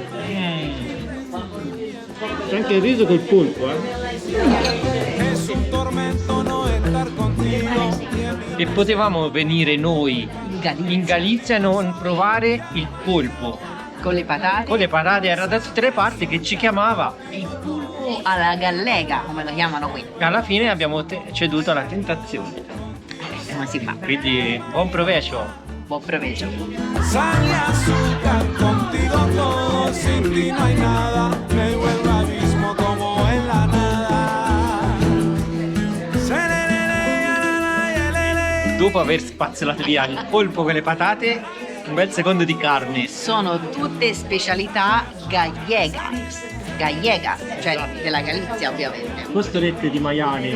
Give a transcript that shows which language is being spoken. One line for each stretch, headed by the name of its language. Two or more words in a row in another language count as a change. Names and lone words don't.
Italian: C'è anche il riso col polpo, E potevamo venire noi in Galizia e non provare il polpo. Con le patate. Con le patate era da tutte le parti che ci chiamava. Il polpo alla gallega, come lo chiamano qui. E alla fine abbiamo ceduto alla tentazione. Come si fa? Quindi buon provecho. Buon provecho.
Spanish: Sal y azúcar, contigo todo, sin ti no hay nada, me vuelvo abismo como en la nada.
Italian: Dopo aver spazzato via il polpo con le patate, un bel secondo di carne. Sono tutte specialità gallega, cioè della Galizia ovviamente. Costolette di maiale.